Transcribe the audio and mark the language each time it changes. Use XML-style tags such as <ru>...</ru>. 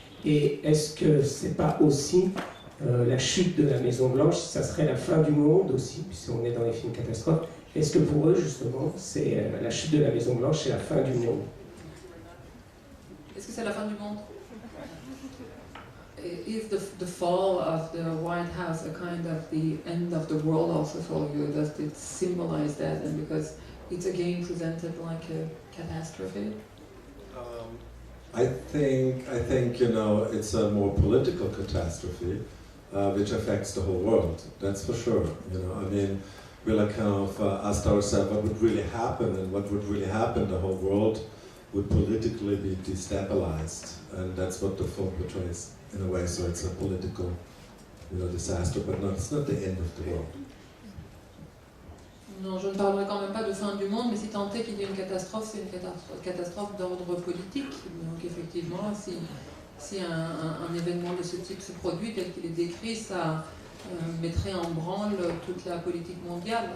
<fr>Et est-ce que c'est pas aussi la chute de la Maison Blanche, ça serait la fin du monde aussi, puisqu'on est dans les films catastrophes? Est-ce que pour eux, justement, c'est la chute de la Maison Blanche, c'est la fin du monde? Est-ce que c'est la fin du monde?</fr> <en>Is the fall of the White House a kind of the end of the world also for you? Does it symbolize that? And because it's again presented like a catastrophe? I think it's a more political catastrophe, which affects the whole world. That's for sure. I mean, we kind of asked ourselves what would really happen, and what would really happen. The whole world would politically be destabilized, and that's what the film portrays in a way. So it's a political, disaster, but it's not the end of the world.</en> <fr>Non, je ne parlerai quand même pas de fin du monde, mais si tant est qu'il y ait une catastrophe, c'est une catastrophe d'ordre politique. Donc effectivement, si un événement de ce type se produit tel qu'il est décrit, ça mettrait en branle toute la politique mondiale.</fr>